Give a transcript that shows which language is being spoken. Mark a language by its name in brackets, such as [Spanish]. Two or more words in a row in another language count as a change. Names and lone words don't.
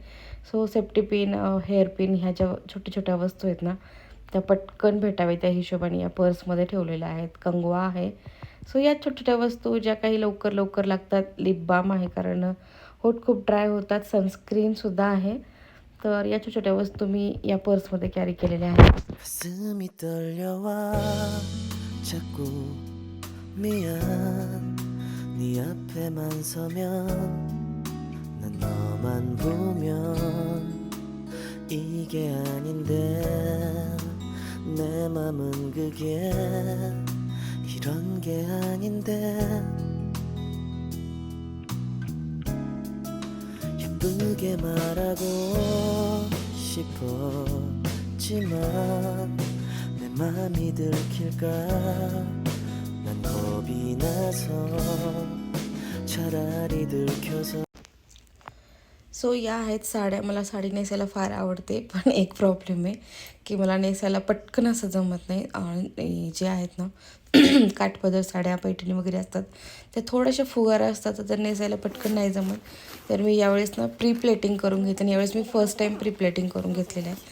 [English] So safety pin, hair pin, [Marathi] ह्या ज्या छोट्या छोट्या वस्तू आहेत ना, त्या पटकन भेटाव्या त्या हिशोबाने या पर्समध्ये ठेवलेल्या आहेत. कंगवा आहे. सो या छोट्या छोट्या वस्तू ज्या काही लवकर लवकर लागतात. [English] lip balm [Marathi] आहे, कारण होठ खूप ड्राय होतात. सनस्क्रीनसुद्धा आहे. तर या छोट्या छोट्या वस्तू मी या पर्समध्ये कॅरी केलेल्या आहेत. [Korean] 가슴이 떨려와 자꾸 미안 네 앞에만 서면 난 너만 보면 이게 아닌데 내 맘은 그게 이런 게 아닌데 예쁘게 말하고 싶었지만 내 맘이 들킬까 난 겁이 나서 차라리 들켜서 [Marathi] सो या आहेत साड्या. मला साडी नेसायला फार आवडते, पण एक प्रॉब्लेम आहे की मला नेसायला पटकन असं जमत नाही. आणि जे आहेत ना काठपदर साड्या, पैठणी वगैरे असतात, त्या थोड्याशा फुगारा असतात, तर त्या नेसायला पटकन नाही जमत. तर मी यावेळेस ना [English] pre pleating [Marathi] करून घेते. आणि यावेळेस मी [English] first time pre pleating [Marathi] करून घेतलेलं आहे.